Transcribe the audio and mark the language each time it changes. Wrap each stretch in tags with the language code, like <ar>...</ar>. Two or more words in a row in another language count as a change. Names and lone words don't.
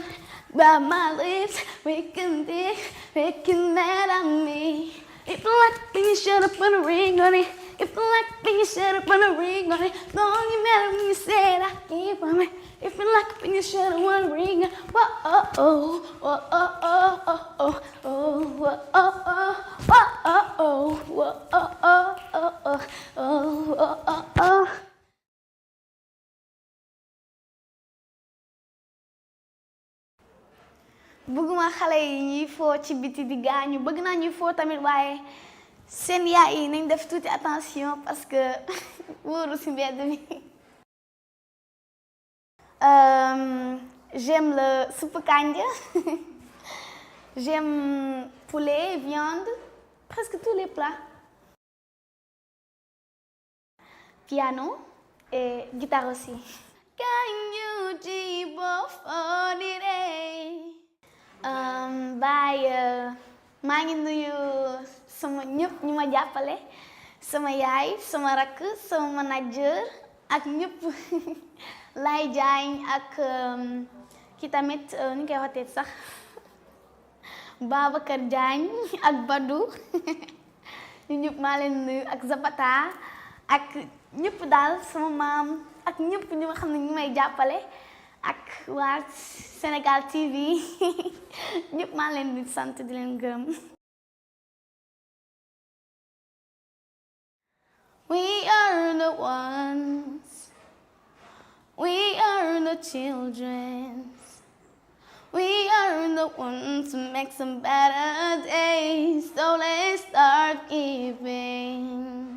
<en>By my lips, making mad at me. If you like me, you should have put a ring on it. If you like me, you should have put a ring on it. Don't you matter when you said I keep on me. If you like me, you should have put a ring on it. Whoa, oh, oh, oh, oh, oh, oh, oh, oh, oh, oh, oh, oh, oh, oh, oh, oh, oh.</en> <wo>bëgguma xale yi ñuy foo ci biti di gaañu bëgg naa ñuy foo tamit waaye seen yaay yi nañ def tuuti attention parce que wóoru ci mbedd mi.</wo> <fr>J'aime le soupe kanja. J'aime poulet, viande, presque tous les plats. Piano et guitare aussi.</fr> <en>Can you do both for the day?</en> <wo>Maa ngi nuyu sama ñëpp ñu ma jàppale sama yaay sama rakk sama manager ak ñëpp lay jaañ ak ki tamit ni koy waxatee sax Babacar Diagne ak Badou ñu ñëpp maa leen nuyu ak Zapata ak ñëpp daal sama maam ak ñëpp ñu nga xam ne ñu may jàppale ak waa SenegalTV ñëpp maa leen di sant di leen gërëm.</wo> <en>We are the ones, we are the children, we are the ones to make some better days, so let's start giving.</en>